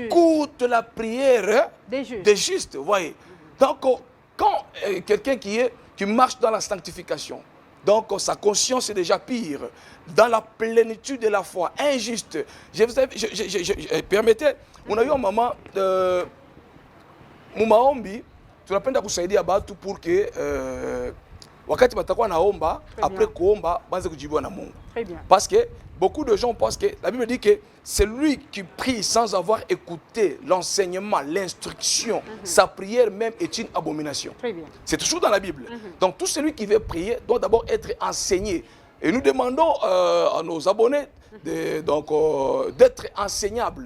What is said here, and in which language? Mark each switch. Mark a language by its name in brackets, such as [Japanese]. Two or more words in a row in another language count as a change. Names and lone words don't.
[French] Il écoute la prière des justes. Voyez. Donc, quand quelqu'un qui marche dans la sanctification, donc sa conscience est déjà pire, dans la plénitude de la foi, injuste. Permettez, on a eu un moment, [Swahili] Mumaombi, tunapenda kusaidia batu [French] pour que [Swahili] wakati batakuwa naomba, après kuomba, banze kujibiwa na Mungu. [French] Très bien. Parce que beaucoup de gens pensent que la Bible dit que c'est lui qui prie sans avoir écouté l'enseignement, l'instruction. Sa prière même est une abomination. Très bien. C'est toujours dans la Bible. Donc tout celui qui veut prier doit d'abord être enseigné. Et nous demandons à nos abonnés d'être enseignables.